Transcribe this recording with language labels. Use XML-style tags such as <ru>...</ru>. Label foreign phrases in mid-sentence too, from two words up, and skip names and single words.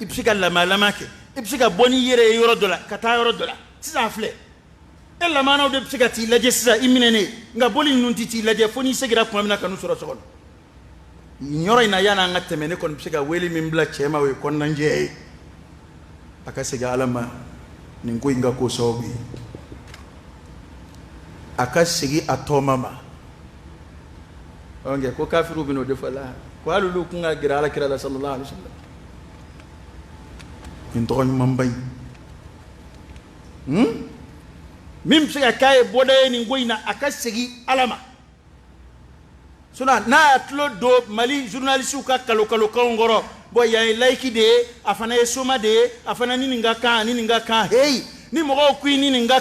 <bm>bɛ se ka lamalama kɛ i bɛ se ka bɔ n'i yɛrɛ ye yɔrɔ dɔ la ka taa yɔrɔ dɔ la sisan filɛ e lamanaw de bɛ se ka t'i lajɛ sisan i minɛnen nka boli ninnu tɛ t'i lajɛ fo n'i seginna tuma min na ka n'u sɔrɔ so kɔnɔ nin yɔrɔ in na yan'an ka tɛmɛ ne kɔni bɛ se ka wele min bila cɛ ma o ye kɔnɔnajɛya ye a ka segin Ala ma nin ko in ka ko sababu ye a ka segin a tɔɔma ma ko kafiru bɛ n'o de fɔ la ko hali olu kun ka gɛrɛ Alakira la</bm> <ar>صلى الله عليه وسلم</ar> <bm>nin tɔgɔ ɲuman ba in min bɛ se ka k'a ye bɔda ye nin ko in na a ka segin Ala ma n'a y'a tulo don Mali journalisiw ka kalo-kalokanw kɔrɔ bon yan ye layiki de ye a fana ye soma de ye a fana ni nin ka kan ni nin ka kan heyi ni mɔgɔw ko i ni nin ka</bm>